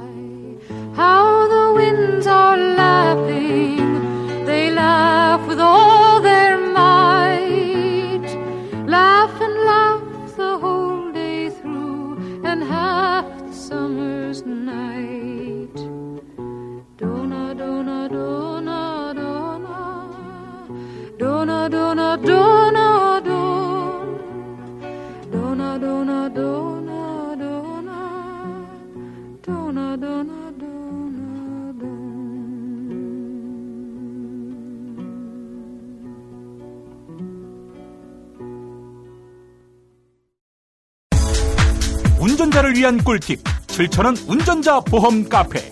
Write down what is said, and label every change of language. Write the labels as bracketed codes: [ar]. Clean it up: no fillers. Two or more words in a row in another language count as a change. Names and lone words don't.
[en] How the winds are laughing, they laugh with all their might. Laugh and laugh the whole day through, and half the summer's night. Dona, dona, dona, dona, dona, dona, dona, don, dona, dona, dona, dona, dona, dona, dona, don. [ko] 운전자를 위한 꿀팁 7,000원 운전자 보험 카페.